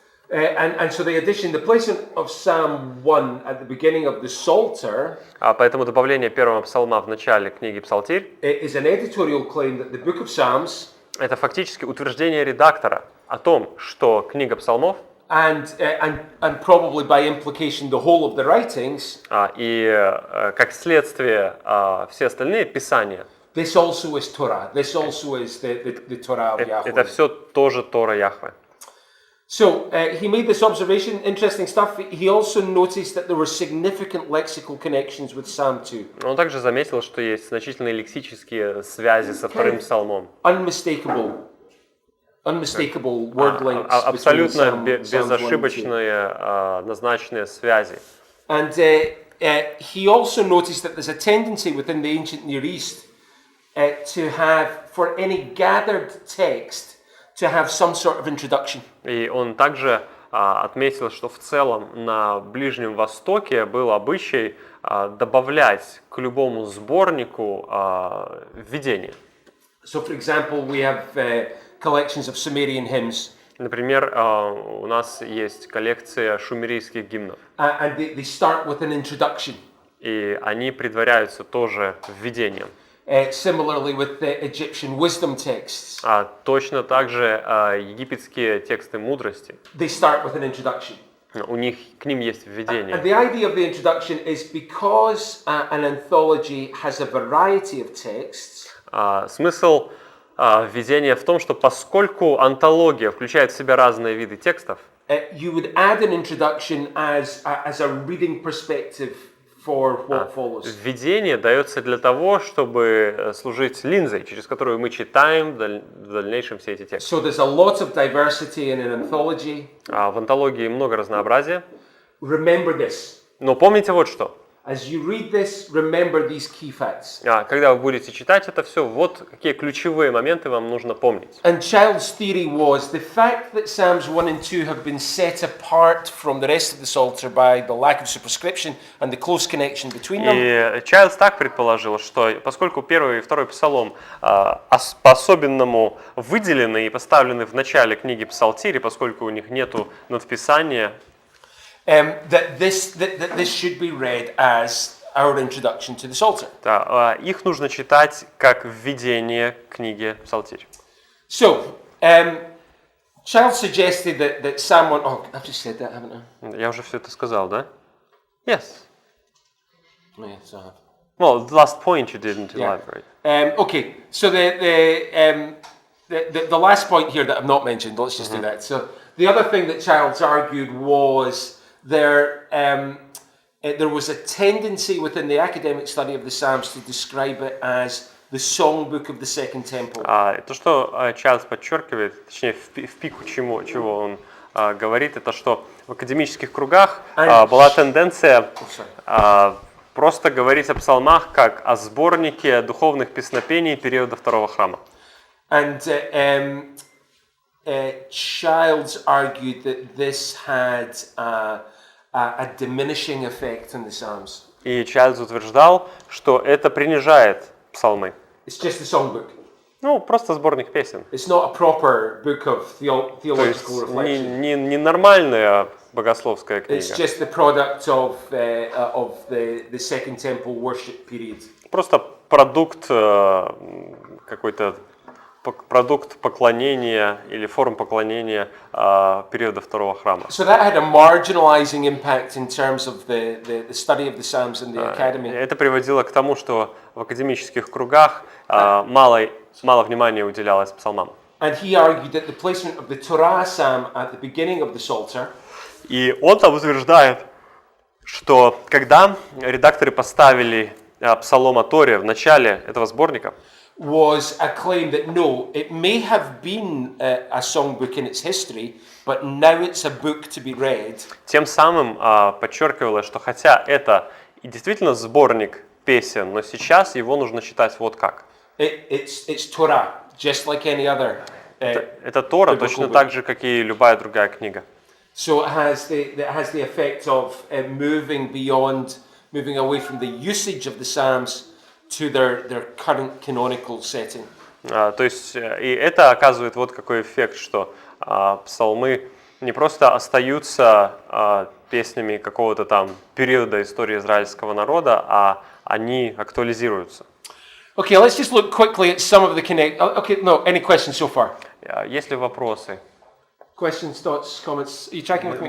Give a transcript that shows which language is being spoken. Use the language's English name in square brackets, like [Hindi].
[English] And so the addition, the placement of Psalm 1 at the beginning of the Psalter, [Russian] поэтому добавление первого псалма в начале книги Псалтирь [English] is an editorial claim that the book of Psalms, [Russian] это фактически утверждение редактора о том, что книга псалмов [English] and probably by implication the whole of the writings, [Russian] и как следствие все остальные писания, [English] this also is Torah. This also is the Torah of Yahweh. [Russian] Это все тоже Тора Яхве. [English] So he made this observation, interesting stuff. He also noticed that there were significant lexical connections with Psalm 2. [Russian] Он также заметил, что есть значительные лексические связи со вторым псалмом. [English] Unmistakable word links. [Russian] Абсолютно безошибочные однозначные связи. [English] And he also noticed that there's a tendency within the ancient Near East to have, for any gathered text, to have some sort of introduction. [Russian] И он также отметил, что в целом на Ближнем Востоке был обычай добавлять к любому сборнику введение. [English] So, for example, we have collections of Sumerian hymns. [Russian] Например, у нас есть коллекция шумерийских гимнов. [English] And they start with an introduction. [Russian] И они предваряются тоже введением. [English] Similarly with the Egyptian wisdom texts. [Russian] Точно так же египетские тексты мудрости. [English] They start with an introduction. [Russian] К ним есть введение. [English] And the idea of the introduction is because an anthology has a variety of texts. [Russian] Смысл введения в том, что поскольку антология включает в себя разные виды текстов, [English] you would add an introduction as a reading perspective for what follows. [Russian] Введение дается для того, чтобы служить линзой, через которую мы читаем в дальнейшем все эти тексты. [English] So there's a lot of diversity in an anthology. [Russian] В антологии много разнообразия. [English] Remember this. [Russian] Но помните вот что. [English] As you read this, remember these key facts. [Russian] Когда вы будете читать это все, вот какие ключевые моменты вам нужно помнить. [English] And Child's theory was the fact that Psalms 1 and 2 have been set apart from the rest of the Psalter by the lack of superscription and the close connection between them. [Russian] И Чайлдс так предположил, что поскольку первый и второй псалом по-особенному выделены и поставлены в начале книги Псалтири, поскольку у них нету надписания, [English] that this should be read as our introduction to the Psalter. [Russian] Да, их нужно читать как введение к книге Псалтирь. [English] So, Child suggested that Psalm 1... Oh, I've just said that, haven't I? [Russian] Я уже все это сказал, да? [English] Yes. Oh, yes, I have. Well, the last point you didn't elaborate. Okay, so the last point here that I've not mentioned, let's just do that. So, the other thing that Childs argued was there was a tendency within the academic study of the Psalms to describe it as the songbook of the Second Temple. [Russian] То, что Чайлдс подчеркивает, точнее в пику чего он говорит, это что в академических кругах была тенденция просто говорить о псалмах как о сборнике духовных песнопений периода Второго храма. [English] And Childs argued that this had a diminishing effect on the Psalms. [Russian] И Чайлдс утверждал, что это принижает псалмы. [English] It's just a songbook. [Russian] Ну, просто сборник песен. [English] It's not a proper book of [Russian] То [English] theological [Russian] есть [English] reflection. [Russian] не нормальная богословская [English] It's [Russian] книга. [English] just the product of the Second Temple worship period. [Russian] Просто продукт какой-то продукт поклонения или форм поклонения периода Второго храма. [English] So that had a marginalizing impact in terms of the study of the Psalms in the academy. [Russian] Это приводило к тому, что в академических кругах мало внимания уделялось псалмам. [English] And he argued that the placement of the Torah psalm at the beginning of the Psalter [Russian] И он там утверждает, что когда редакторы поставили псалом о Торе в начале этого сборника, [English] was a claim that no, it may have been a songbook in its history, but now it's a book to be read. [Russian] тем самым подчеркивалось, что хотя это и действительно сборник песен, но сейчас его нужно читать вот как. [English] It's Torah, just like any other. [Russian] Это Тора точно так же, как и любая другая книга. [English] So it has the effect of moving away from the usage of the Psalms to their current canonical setting. [Russian] То есть и это оказывает вот какой эффект, что псалмы не просто остаются песнями какого-то там периода истории израильского народа, а они актуализируются. [English] Okay, let's just look quickly at some of the connect. Okay, no, any questions so far? [Russian] Есть ли вопросы? [English] Questions, thoughts, comments? Are you tracking with me?